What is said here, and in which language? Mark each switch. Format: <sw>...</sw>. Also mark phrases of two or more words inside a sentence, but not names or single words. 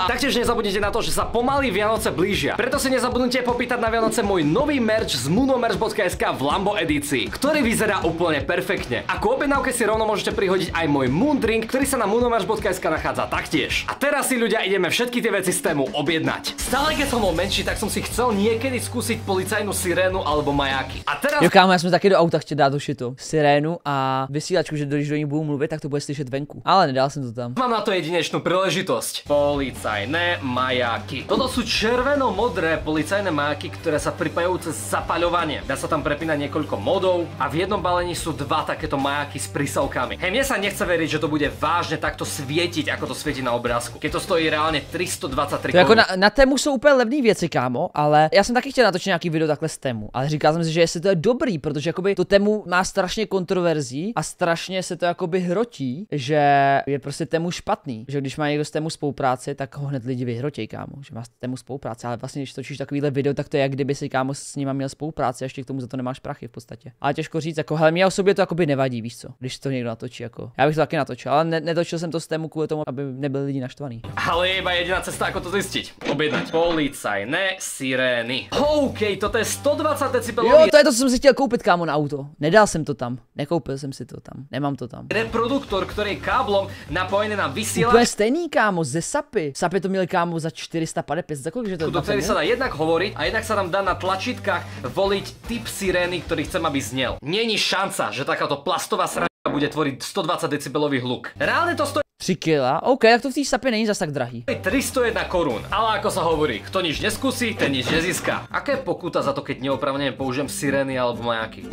<sk>A taktiež nezabudnite na to, že sa pomaly Vianoce blížia. Preto si nezabudnite popýtať na Vianoce môj nový merch z moonomerch.sk v Lambo edícii, ktorý vyzerá úplne perfektne. Ako objednávke si rovno môžete prihodiť aj môj Moon Drink, ktorý sa na moonomerch.sk nachádza taktiež. A teraz si ľudia ideme všetky tie veci z Temu objednať. Stále keď som bol menší, tak som si chcel niekedy skúsiť policajnú sirénu alebo majáky. A teraz...</sk> <cs>Jo kámo, já jsem taky do auta chtěl dát do šitu sirénu a vysílačku, že když do ní budu mluvit, tak to bude slyšet venku. Ale nedal jsem to tam.</cs> <sk>Mám na to jedinečnú príležitosť. Policajné majáky. Toto sú červeno-modré policajné majáky, ktoré sa pripájajú cez zapaľovanie. Dá sa tam prepínať niekoľko modov a v jednom balení sú dva takéto majáky s prísavkami. Hej, mne sa nechce veriť, že to bude vážne takto svietiť, ako to svieti na obrázku. Keď to stojí reálne 323</sk> <cs>To jako na Temu jsou úplně levné věci, kámo, ale já jsem taky chtěl natočit nějaký video takhle z Temu, ale říkal jsem si, že jestli to je dobrý, protože jakoby to Temu má strašně kontroverzí a strašně se to jakoby hrotí, že je prostě Temu špatný, že když má někdo s Temu spolupráci, tak ho hned lidi vyhrotějí, kámo, že má s Temu spolupráci, ale vlastně když točíš takovýhle video, tak to je jak kdyby si kámo s nima měl spolupráci, a ještě k tomu za to nemáš prachy v podstatě. Ale těžko říct, jako hele, mě osobně to jakoby nevadí, víš co, když to někdo natočí, jako. Já bych to taky natočil, ale netočil jsem to s Temu kvůli tomu, aby nebyli lidi naštvaní.</cs> <sk>Ale je iba jediná cesta, ako to zistiť. Objednať policajné sirény. OK, toto je 120 decibelový.</sk> <cs>Jo, to je to, co jsem si chtěl koupit, kámo, na auto. Nedal jsem to tam, nekoupil jsem si to tam, nemám to tam.</cs> <sk>Reproduktor, ktorý je káblom napojený na vysielač.</sk> <cs>Úplně stejný, kámo, ze Sapy. Sapy to měli, kámo, za 450, za kolik, že to</cs> <sk>do ktorý sa dá jednak hovoriť a jednak sa tam dá na tlačítkach voliť typ sirény, ktorý chcem, aby znel. Není šanca, že takáto plastová sračka bude tvoriť 120 decibelový hluk. Reálne to stojí</sk> <cs>3 kila, OK, tak to v té Sapě není zas tak drahý.</cs> <sk>301 korún. Ale ako sa hovorí, kto nič neskúsi, ten nič nezíska. Aká je pokuta za to, keď neoprávnene použijem sirény alebo majáky?</sk>